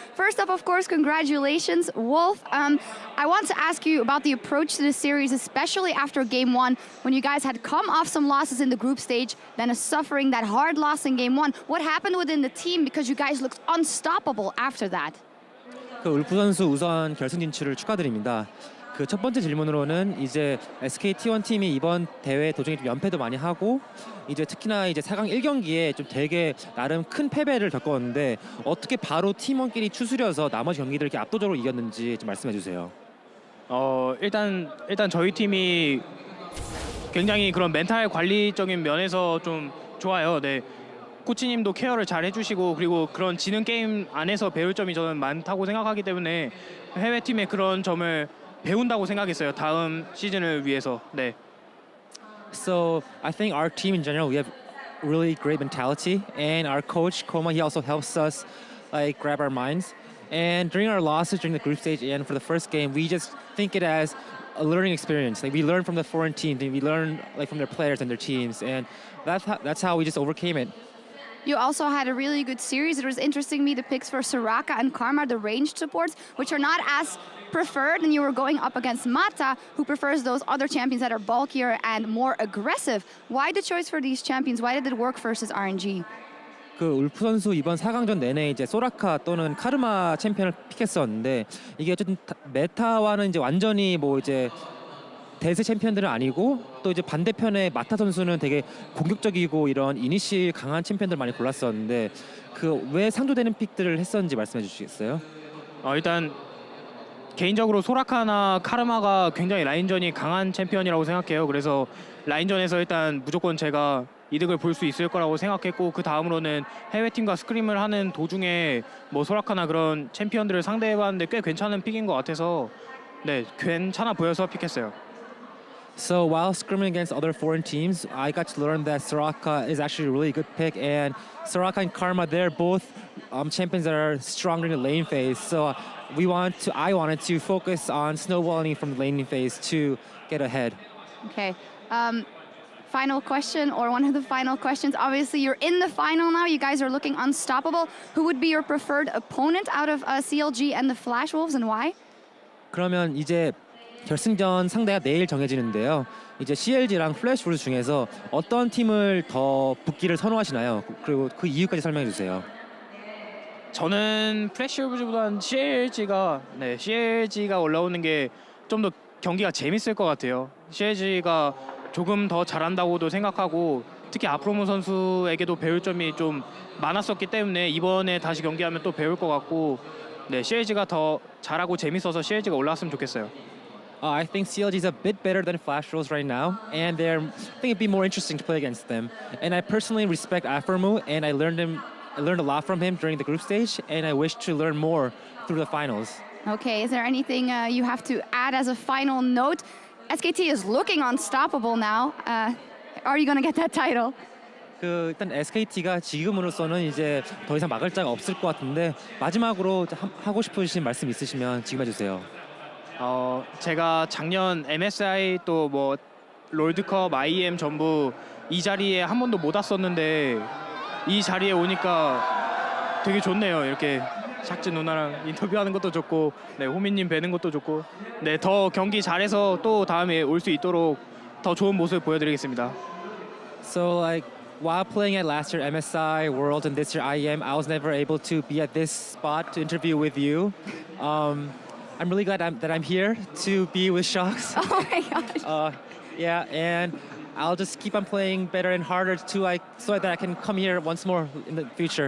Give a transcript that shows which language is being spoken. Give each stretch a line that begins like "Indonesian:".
English: First up, of course, congratulations, Wolf. I want to ask you about the approach to the series, especially after Game 1, when you guys had come off some losses in the group stage, then suffering that hard loss in Game 1. What happened within the team, because you guys looked unstoppable after that?
Korean: 울프 선수 우선 결승 진출을 축하드립니다. 그 첫 번째 질문으로는 이제 SK T1 팀이 이번 대회 도중에 좀 연패도 많이 하고 이제 특히나 이제 4강 1경기에 좀 되게 나름 큰 패배를 겪었는데 어떻게 바로 팀원끼리 추스려서 나머지 경기들을 이렇게 압도적으로 이겼는지 좀 말씀해 주세요. 일단 저희 팀이 굉장히 그런 멘탈 관리적인 면에서 좀 좋아요. 네. 코치님도 케어를 잘 해주시고 그리고 그런 지능 게임 안에서 배울 점이 저는 많다고 생각하기 때문에 해외 팀의 그런 점을 배운다고 생각했어요. 다음 시즌을 위해서. 네.
English: So I think our team in general, we have really great mentality, and our coach Koma, he also helps us like grab our minds. And during our losses during the group stage and for the first game, we just think it as a learning experience. Like we learn from the foreign teams, and we learn like from their players and their teams, and that's how we just overcame it. You also had a really good series. It was interesting to me, the picks for Soraka and Karma, the ranged supports, which are not as preferred, and you were going up against Mata, who prefers those other champions that are bulkier and more aggressive. Why the choice for these champions? Why did it work versus RNG?
Korean: 그 울프 선수 이번 4강전 내내 이제 소라카 또는 카르마 챔피언을 픽했었는데 이게 어쨌든 메타와는 이제 완전히 뭐 이제 대세 챔피언들은 아니고 또 이제 반대편에 마타 선수는 되게 공격적이고 이런 이니시 강한 챔피언들 많이 골랐었는데 그 왜 상조되는 픽들을 했었는지 말씀해 주시겠어요? 일단 개인적으로 소라카나 카르마가 굉장히 라인전이 강한 챔피언이라고 생각해요. 그래서 라인전에서 일단 무조건 제가 이득을 볼 수 있을 거라고 생각했고 그 다음으로는 해외팀과 스크림을 하는 도중에 뭐 소라카나 그런 챔피언들을 상대해봤는데 꽤 괜찮은 픽인 것 같아서 네 괜찮아 보여서 픽했어요.
English: So while scrimming against other foreign teams, I got to learn that Soraka is actually a really good pick, and Soraka and Karma, they're both champions that are stronger in the lane phase. So I wanted to focus on snowballing from the laning phase to get ahead. Okay. Final question, or one of the final questions. Obviously, you're in the final now. You guys are looking unstoppable. Who would be your preferred opponent out of CLG and the Flash Wolves, and why?
Korean: 그러면 이제 결승전 상대가 내일 정해지는데요. 이제 CLG랑 플래시 wolves 중에서 어떤 팀을 더 붙기를 선호하시나요? 그리고 그 이유까지 설명해 주세요. 저는 플래시 wolves보다는 CLG가 올라오는 게 좀 더 경기가 재밌을 것 같아요. CLG가 조금 더 잘한다고도 생각하고 특히 아프로모 선수에게도 배울 점이 좀 많았었기 때문에 이번에 다시 경기하면 또 배울 것 같고 네, CLG가 더 잘하고 재밌어서 CLG가 올라왔으면 좋겠어요.
English: I think CLG is a bit better than Flash Rolls right now, and I think it'd be more interesting to play against them. And I personally respect Afromu, and I learned a lot from him during the group stage, and I wish to learn more through the finals. Okay, is there anything you have to add as a final note? SKT is looking unstoppable now. Are you going to get that title?
Korean: 그 일단 SKT가 지금으로서는 이제 더 이상 막을 자가 없을 것 같은데 마지막으로 하고 싶으신 말씀 있으시면 지금 해주세요. 제가 작년 MSI 또 뭐 롤드컵, IEM 전부 이 자리에 한 번도 못 왔었는데 이 자리에 오니까 되게 좋네요. 이렇게 샥지 누나랑 인터뷰하는 것도 좋고 네, 호민님 뵈는 것도 좋고 네, 더 경기 잘해서 또 다음에 올 수 있도록 더 좋은 모습 보여드리겠습니다.
English: So like while playing at last year MSI World and this year IEM, I was never able to be at this spot to interview with you. I'm really glad that I'm here to be with Shocks. Oh my gosh. Yeah, and I'll just keep on playing better and harder to so that I can come here once more in the future.